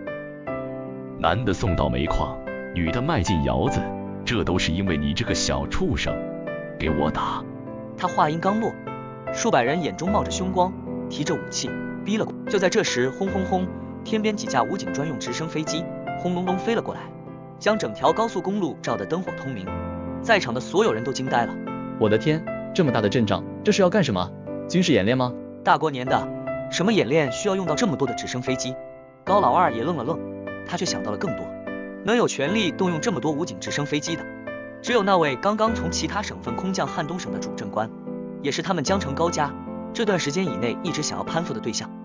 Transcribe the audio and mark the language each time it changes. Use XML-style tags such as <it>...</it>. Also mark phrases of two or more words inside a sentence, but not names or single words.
<zh>男的送到煤礦，女的賣進窑子，這都是因為你這個小畜生，給我打！他話音剛落，數百人眼中冒着凶光，提着武器逼了過來。就在這時，轟轟轟，天邊幾架武警專用直升飛機轟隆隆飛了過來，將整條高速公路照得燈火通明。在場的所有人都驚呆了。我的天，這麼大的陣仗，這是要幹什麼？軍事演練嗎？大過年的，什麼演練需要用到這麼多的直升飛機？高老二也愣了愣，他卻想到了更多。能有權力動用這麼多武警直升飛機的，只有那位剛剛從其他省份空降漢東省的主政官，也是他們江城高家這段時間以內一直想要攀附的對象。</zh>